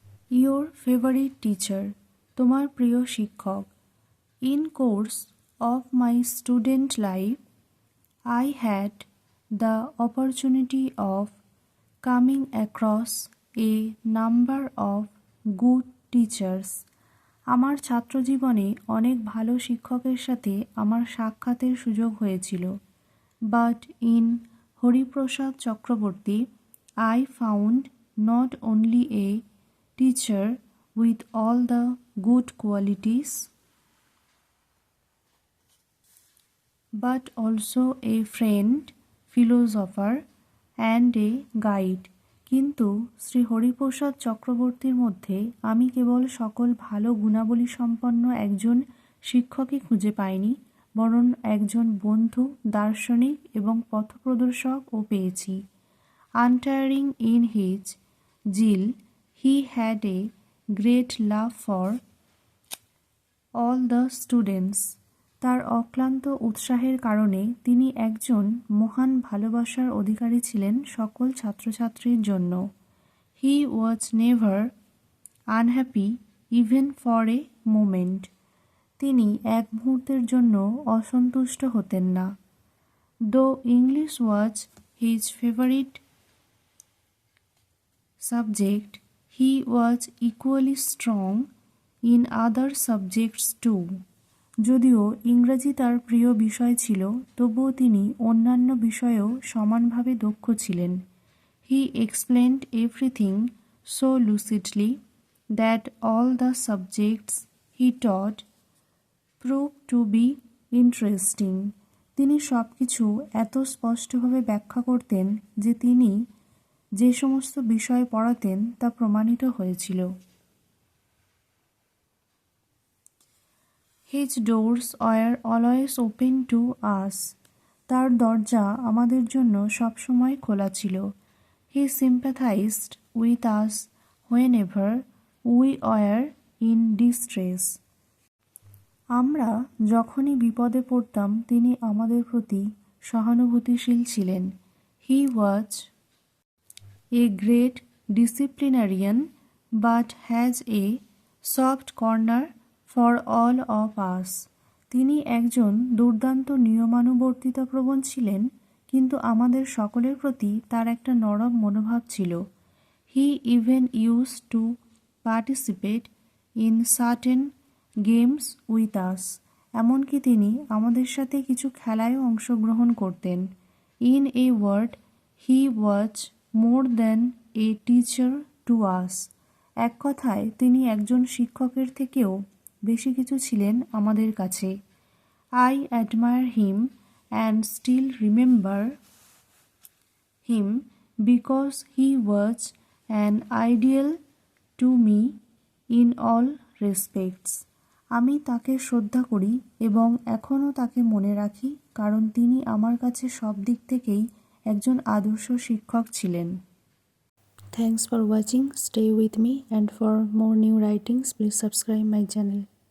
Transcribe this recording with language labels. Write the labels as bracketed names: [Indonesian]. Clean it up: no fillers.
[English] Your favorite teacher, [Bangla] তোমার প্রিয় শিক্ষক। [English] In course of my student life, I had the opportunity of coming across a number of good teachers. [Bangla] আমার ছাত্রজীবনে অনেক ভালো শিক্ষকের সাথে আমার সাক্ষাতের সুযোগ হয়েছিল। [English] But in Hariprasad Chakraborty, I found not only a teacher with all the good qualities, but also a friend, philosopher and a guide. [Bangla] কিন্তু শ্রী হরিপ্রসাদ চক্রবর্তীর মধ্যে আমি কেবল সকল ভালো গুণাবলী সম্পন্ন একজন শিক্ষকই খুঁজে পাইনি, বরং একজন বন্ধু, দার্শনিক এবং পথপ্রদর্শকও পেয়েছি। [English] Untiring in his zeal, he had a great love for all the students. [Bangla] তার অক্লান্ত উৎসাহের কারণে তিনি একজন মহান ভালোবাসার অধিকারী ছিলেন সকল ছাত্রছাত্রীর জন্য। [English] He was never unhappy even for a moment. [Bangla] তিনি এক মুহূর্তের জন্য অসন্তুষ্ট হতেন না। [English] Though English was his favorite subject, he was equally strong in other subjects too. [Bangla] যদিও ইংরেজি তার প্রিয় বিষয় ছিল, তবুও তিনি অন্যান্য বিষয়েও সমানভাবে দক্ষ ছিলেন। [English] He explained everything so lucidly that all the subjects he taught proved to be interesting. [Bangla] তিনি সব কিছু এত স্পষ্টভাবে ব্যাখ্যা করতেন যে তিনি যে সমস্ত বিষয় পড়াতেন তা প্রমাণিত হয়েছিল। [English] His doors were always open to us. [Bangla] তার দরজা আমাদের জন্য সবসময় খোলা ছিল। [English] He sympathized with us whenever we were in distress. [Bangla] আমরা যখনই বিপদে পড়তাম তিনি আমাদের প্রতি সহানুভূতিশীল ছিলেন। [English] He was a great disciplinarian but has a soft corner for all of us. [Bangla] তিনি একজন দুর্দান্ত নিয়মানুবর্তিতাপ্রবণ ছিলেন, কিন্তু আমাদের সকলের প্রতি তার একটা নরম মনোভাব ছিল। [English] He even used to participate in certain games with us. [Bangla] এমনকি তিনি আমাদের সাথে কিছু খেলায়ও অংশগ্রহণ করতেন। [English] In a word, he was more than a teacher to us. [Bangla] এক কথায় তিনি একজন শিক্ষকের থেকেও বেশি কিছু ছিলেন আমাদের কাছে। [English] I admire him and still remember him because he was an ideal to me in all respects. [Bangla] আমি তাকে শ্রদ্ধা করি এবং এখনও তাকে মনে রাখি, কারণ তিনি আমার কাছে সব দিক থেকেই একজন আদর্শ শিক্ষক ছিলেন। [English] Thanks for watching. Stay with me, and for more new writings, please subscribe my channel.